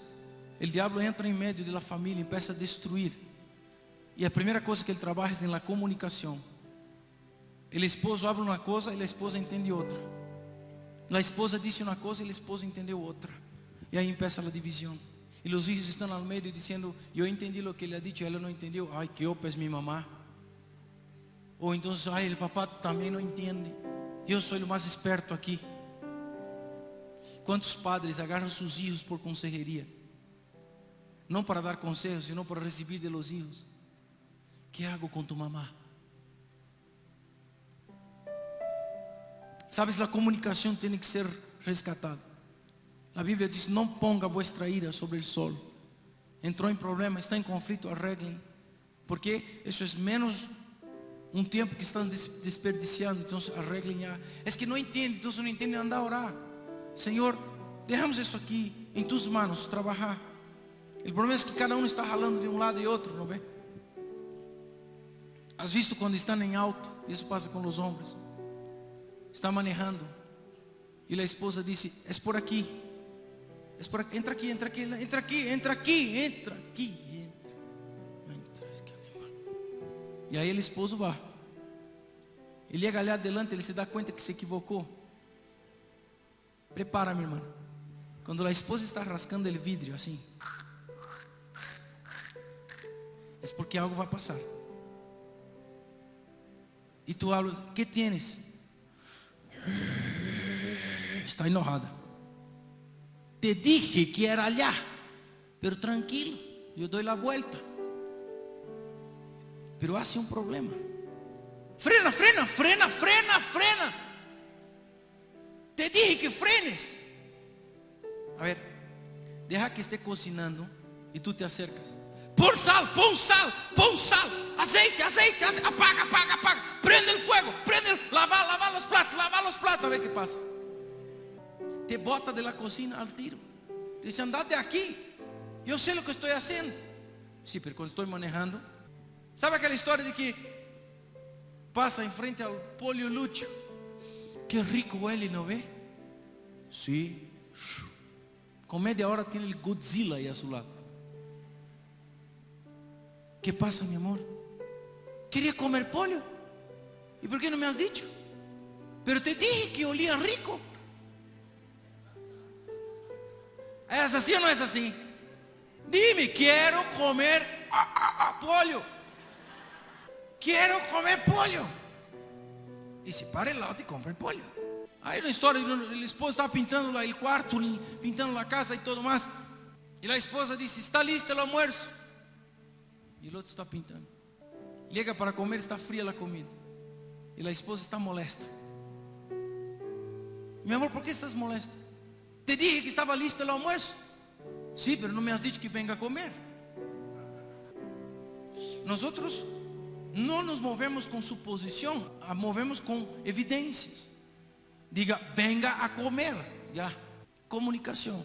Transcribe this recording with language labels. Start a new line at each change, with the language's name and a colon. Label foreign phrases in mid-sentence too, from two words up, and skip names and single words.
Portuguese: O diabo entra em meio da família e começa a destruir. E a primeira coisa que ele trabalha é na comunicação. O esposo habla uma coisa e a esposa entende outra. A esposa disse uma coisa e o esposo entendeu outra. E aí começa a divisão. E os filhos estão ao meio dizendo: eu entendi o que ele
Spanish: ha dicho,
Portuguese: ela não entendeu. Ai, que opa é minha mamá. Ou então, ai, o papá também não entende. Eu sou o mais esperto aqui. Quantos padres agarram seus filhos por consejeria? Não para dar conselhos, sino para receber
Spanish: de los hijos. ¿Qué hago con tu mamá? Sabes,
Portuguese: a comunicação tem que ser resgatada. A Bíblia diz: não
Spanish: ponga vuestra ira
Portuguese: sobre o sol. Entrou em problema, está em conflito, arreglem. Porque isso é menos um tempo que estão desperdiciando. Então arreglem já. É que não entende, então não entende, anda a orar. Senhor, deixamos isso aqui em
Spanish: tus manos,
Portuguese: trabalhar. O problema é que cada um está ralando de um lado e outro, não vê?
Spanish: Has visto
Portuguese: quando estão em alto? Isso passa com os homens. Está manejando e a esposa disse: é por aqui. É por aqui. Entra aqui, entra aqui, entra aqui, entra aqui, entra aqui, entra. E aí o esposo vai. Ele chega ali adelante, ele se dá conta que se equivocou. Prepara, minha irmã. Quando a esposa está rascando o vidro assim, é porque algo vai passar.
Spanish: E tu hablas: ¿qué tienes? Está enojada. Te dije que era allá, pero tranquilo,
Portuguese: eu dou
Spanish: a vuelta. Pero hace um problema. Frena, frena, frena, frena, frena. Te dije que frenes. A ver, deja que esté cocinando e tu te acercas.
Portuguese: Põe sal, põe sal, põe sal. Aceite, aceite, aceite. Apaga, apaga, apaga. Prende o fuego, prende.
Spanish: Lava los platos, a ver que passa. Te bota de la cocina al tiro. Te dice: andate aqui.
Portuguese: Eu sei o que estou fazendo. Sim, pero quando estou manejando. Sabe aquela história de que passa em frente ao Polio Lúcio? Que rico ele, não vê? Sim. Com
Spanish: media hora
Portuguese: tem o Godzilla aí a seu lado. Que passa, meu amor? Queria comer pollo. E por que não
Spanish: me has dicho? Pero te dije que olía rico.
Portuguese: ¿É assim ou não é assim? Dime: quero comer pollo. Quero comer pollo. E se
Spanish: para el lado
Portuguese: e compra o pollo. Aí na história, o esposo estava pintando lá o quarto, pintando a casa e tudo mais. E a esposa disse: está listo o almoço. E o outro está pintando. Chega para comer, está fria a comida. E a esposa está molesta.
Spanish: Mi amor, ¿por qué estás molesta? Te dije que estaba listo el almuerzo. Sí, pero no me has dicho que venga a comer. Nosotros no nos movemos con suposición, movemos con evidencias. Diga, venga a comer. Ya, comunicación.